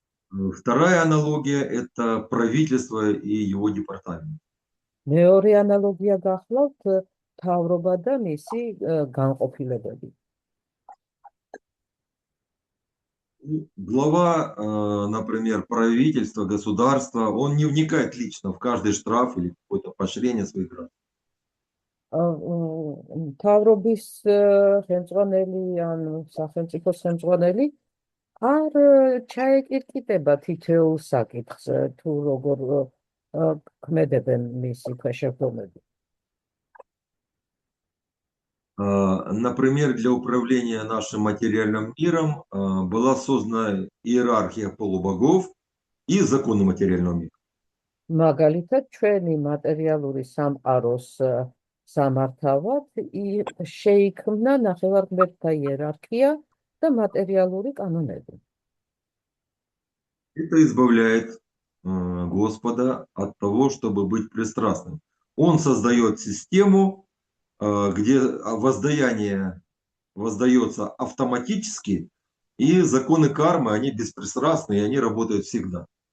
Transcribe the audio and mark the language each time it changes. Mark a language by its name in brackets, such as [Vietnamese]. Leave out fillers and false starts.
[Russian] Вторая аналогия – это правительство и его департамент. [Georgian] მეორე ანალოგია გახლავთ მთავრობა და მისი განყოფილებები. [Russian] Глава, например, правительства, государства, он не вникает лично в каждый штраф или какое-то поощрение своих граждан. [Georgian] მთავრობის ხელმძღვანელი ან სახელმწიფო ხელმძღვანელი არ ჩაეკირკიტება თითოეულ საკითხს, თუ როგორ ქმედებენ მისი ქვეშევრდომები. [Russian] Например, для управления нашим материальным миром была создана иерархия полубогов и законы материального мира. [Georgian] მაგალითად, ჩვენი მატერიალური სამყაროს სამართავად შეიქმნა ნახევარღმერთთა იერარქია და მატერიალური კანონები. [Russian] Это избавляет Господа от того, чтобы быть пристрастным. Он создает систему, где воздаяние воздается автоматически, и законы кармы, они беспристрастны, и они работают всегда.